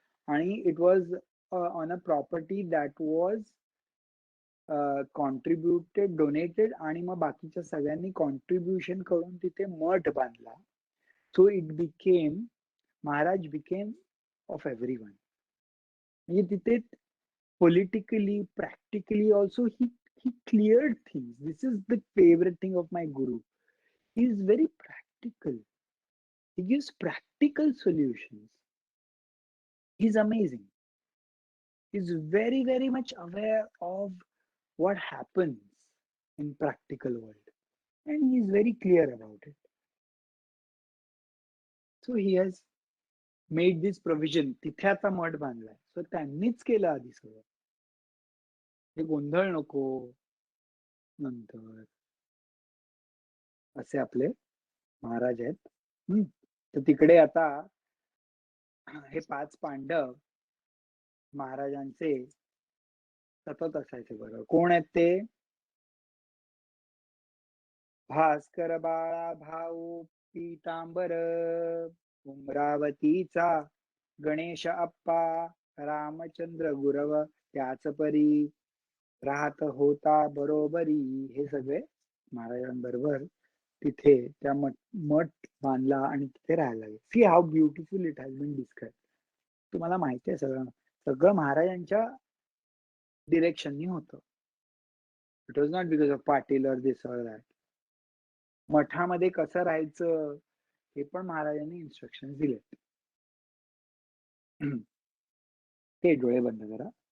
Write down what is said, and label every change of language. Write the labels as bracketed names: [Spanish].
[Marathi] आणि [English] it was on a property that was contributed, donated, [Marathi] आणि मग बाकीच्या सगळ्यांनी कॉन्ट्रीब्युशन करून तिथे मठ बांधला. [English] So it became, Maharaj became of everyone. [Marathi] म्हणजे तिथे [English] politically, practically also he cleared things. This is the favorite thing of my guru. He is very practical. He gives practical solutions. He's amazing. He's very, very much aware of what happens in practical world, and he is very clear about it. So he has made this provision. [Marathi] तिथे आता मठ बांधलाय, so त्यांनीच केलं आधी सगळं. हे गोंधळ नको नंतर, असे आपले महाराज आहेत. तर तिकडे आता हे पाच पांडव महाराजांचे सतत असायचे. बरं, कोण आहेत ते? भास्कर बाळा भाऊ पीतांबर, उमरावतीचा गणेश अप्पा, रामचंद्र गुरव त्याच परी. राहत होता बरोबरी. हे सगळे महाराजांबरोबर तिथे त्या मठ बांधला आणि तिथे राहायला लागले. [English] See how beautiful it has been describe. [Marathi] तुम्हाला माहिती आहे सगळं, सगळं महाराजांच्या डिरेक्शननी होतं. [English] It was not because of Patil और this or that. [Marathi] मठामध्ये कसं राहायचं हे पण महाराजांनी इन्स्ट्रक्शन दिले. ते डोळे बंद करा.